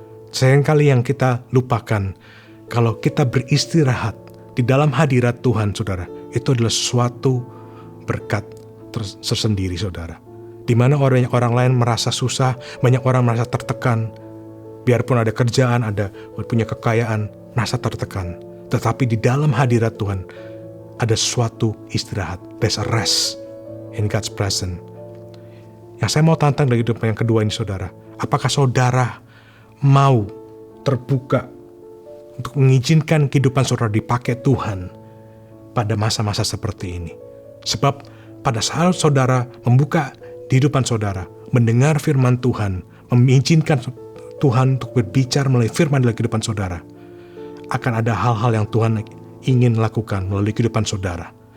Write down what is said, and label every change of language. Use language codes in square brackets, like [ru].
[id] Seringkali yang kita lupakan, kalau kita beristirahat di dalam hadirat Tuhan, saudara, itu adalah suatu berkat tersendiri, saudara. Di mana orang lain merasa susah, banyak orang merasa tertekan. Biarpun ada kerjaan, ada punya kekayaan, merasa tertekan. Tetapi di dalam hadirat Tuhan, ada suatu istirahat. [en] There's a rest in God's presence. [id] Yang saya mau tantang dari hidup yang kedua ini, saudara. Apakah saudara mau terbuka untuk mengizinkan kehidupan saudara dipakai Tuhan pada masa-masa seperti ini? Sebab pada saat saudara membuka kehidupan saudara, mendengar firman Tuhan, mengizinkan Tuhan untuk berbicara melalui firman dalam kehidupan saudara, akan ada hal-hal yang Tuhan ingin lakukan melalui kehidupan saudara.